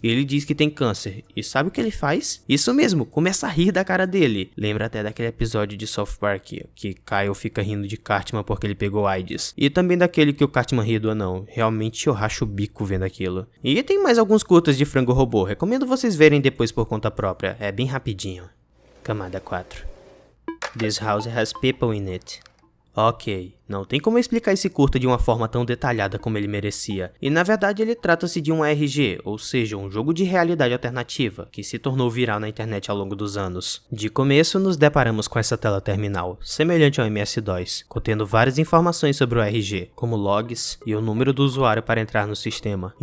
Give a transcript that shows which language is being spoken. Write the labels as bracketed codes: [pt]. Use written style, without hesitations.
[pt] Ele diz que tem câncer. E sabe o que ele faz? Isso mesmo, começa a rir da cara dele. Lembra até daquele episódio de South Park, que Kyle fica rindo de Cartman porque ele pegou AIDS. E também daquele que o Cartman ri do anão. Realmente eu racho o bico vendo aquilo. E tem mais alguns curtas de frango robô. Recomendo vocês verem depois por conta própria. É bem rapidinho. Camada 4. [en] This house has people in it. [pt] Ok, não tem como explicar esse curta de uma forma tão detalhada como ele merecia, e na verdade ele trata-se de um ARG, ou seja, um jogo de realidade alternativa, que se tornou viral na internet ao longo dos anos. De começo, nos deparamos com essa tela terminal, semelhante ao MS-DOS, contendo várias informações sobre o ARG, como logs e o número do usuário para entrar no sistema.